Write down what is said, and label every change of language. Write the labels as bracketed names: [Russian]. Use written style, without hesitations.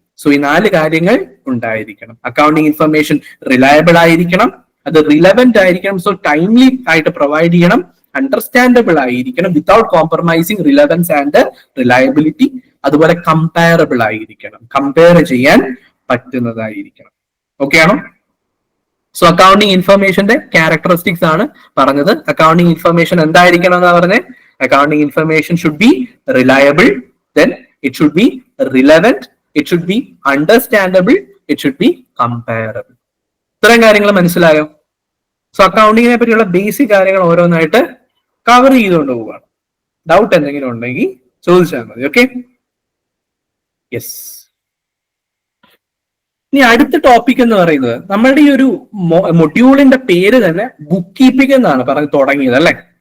[Malayalam] So ഈ 4 കാര്യങ്ങൾ ഉണ്ടായിരിക്കണം. അക്കൗണ്ടിങ് ഇൻഫർമേഷൻ റിലയബിൾ ആയിരിക്കണം, അത് റിലവന്റ് ആയിരിക്കണം, സോ ടൈംലി ആയിട്ട് പ്രൊവൈഡ് ചെയ്യണം, അണ്ടർസ്റ്റാൻഡബിൾ ആയിരിക്കണം [English] without compromising relevance and reliability, [Malayalam] അതുപോലെ കമ്പയറബിൾ ആയിരിക്കണം, കമ്പയർ ചെയ്യാൻ പറ്റുന്നതായിരിക്കണം. ഓക്കെ ആണോ? സോ അക്കൗണ്ടിങ് ഇൻഫർമേഷന്റെ ക്യാരക്ടറിസ്റ്റിക്സ് ആണ് പറഞ്ഞത്. അക്കൗണ്ടിങ് ഇൻഫർമേഷൻ എന്തായിരിക്കണം എന്നാ പറഞ്ഞത്? [English] Accounting information should be reliable, then it should be relevant, it should be understandable, it should be comparable. [Malayalam] ഇത്രയും കാര്യങ്ങൾ മനസ്സിലായോ? സോ അക്കൗണ്ടിങ്ങിനെ പറ്റിയുള്ള ബേസിക് കാര്യങ്ങൾ ഓരോന്നായിട്ട് കവർ ചെയ്തുകൊണ്ട് പോവുകയാണ്. ഡൗട്ട് എന്തെങ്കിലും ഉണ്ടെങ്കിൽ ചോദിച്ചാൽ മതി. ഓക്കെ? യെസ്. ഇനി അടുത്ത ടോപ്പിക് എന്ന് പറയുന്നത്, നമ്മളുടെ ഈ ഒരു മൊഡ്യൂളിന്റെ പേര് തന്നെ ബുക്ക് കീപ്പിംഗ് എന്നാണ് പറഞ്ഞ് തുടങ്ങിയത് അല്ലെ?